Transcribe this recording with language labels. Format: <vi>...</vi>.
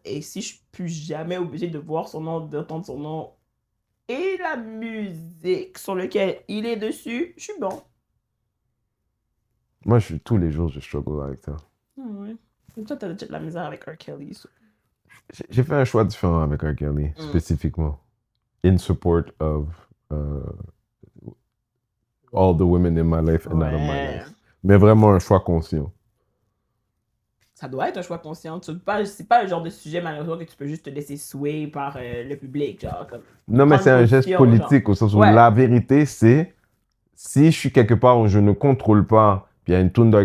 <fr>Et si je ne suis plus jamais obligé de voir son nom, d'entendre son nom et la musique sur laquelle il est dessus, je suis bon. Moi, tous les jours, je struggle avec ça. Ouais. Et toi, tu as de la misère avec R. Kelly. J'ai fait un choix différent avec R. Kelly, spécifiquement.</fr> <en>In support of all the women in my life and out of my life.</en> <fr>Mais vraiment un choix conscient. Ça doit être un choix conscient. C'est pas le genre de sujet, malheureusement, que tu peux juste te laisser sway par le public. Genre, comme, non, mais c'est un geste politique, au sens où la vérité, c'est si je suis quelque part où je ne contrôle pas, puis il y a une toune d'R.</fr>